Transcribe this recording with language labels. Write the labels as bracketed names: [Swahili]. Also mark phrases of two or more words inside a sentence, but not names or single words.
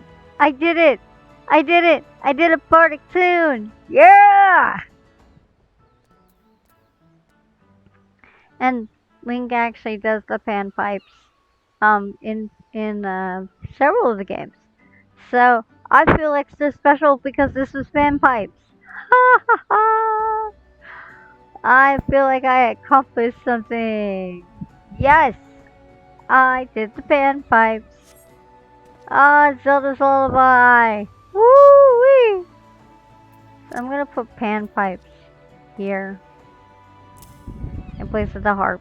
[English] I did it. I did it. I did a bardic tune. Yeah! And Link actually does the panpipes in several of the games. So I feel extra special because this was panpipes. Ha ha ha! I feel like I accomplished something. Yes, I did the panpipes. Ah, Zelda's Lullaby. Woo wee! So I'm gonna put panpipes here in place of the harp.